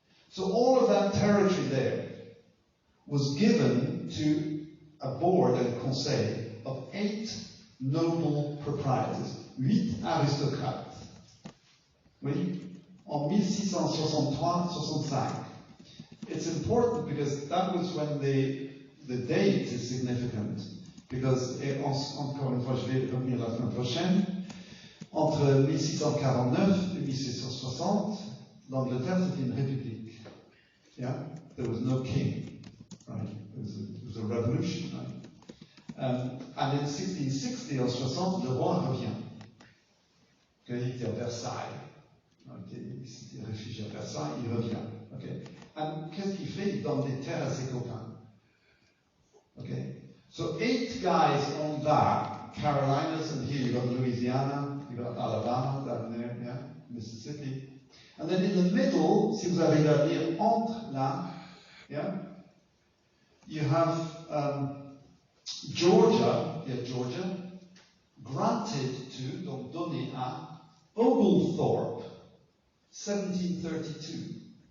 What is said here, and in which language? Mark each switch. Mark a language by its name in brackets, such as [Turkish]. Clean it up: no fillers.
[English] So all of that territory there was given to a board and conseil of 8 noble proprietors, 8 aristocrates. [French] Oui, en 1663-65. [English] It's important because that was when the date is significant. [French] Because, et encore une fois, je vais revenir la semaine prochaine, entre 1649 et 1660, l'Angleterre c'était une république. [English] Yeah? There was no king. Right? It was a revolution. Right? And in 1660 or 60, [French] le roi revient. [English] Okay? [French] Il était à Versailles. Il s'était réfugié à Versailles, il revient. [English] Okay? [French] And qu'est-ce qu'il fait? Il donne des terres à ses copains. [English] Okay? So 8 guys own that, Carolinas, and here you got Louisiana, you got Alabama down there, yeah, Mississippi. And then in the middle, [French] si vous avez à lire entre là, [English] yeah, you have Georgia, granted to, [French] donc donné à, [English] Oglethorpe, 1732.